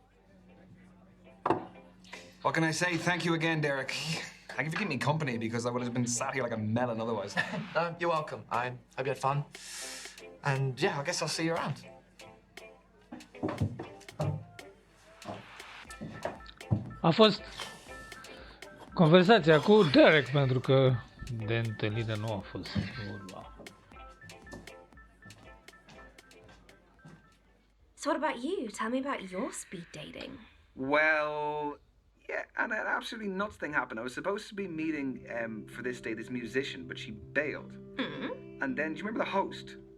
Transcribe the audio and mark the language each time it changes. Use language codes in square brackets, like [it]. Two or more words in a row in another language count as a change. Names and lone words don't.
[en] What can I say? Thank you again, Derek. Thank you for keeping me company because I would have been sat here like a melon otherwise. You're welcome. I hope you had fun. And yeah, I guess I'll see you around. [ro] A fost conversația cu Derek, pentru că de întâlnire nu a fost vorba. [en] So what about you? Tell me about your speed dating. Well, yeah, and an absolutely nuts thing happened. I was supposed to be meeting for this day this musician, but she bailed. And then, do you remember the host?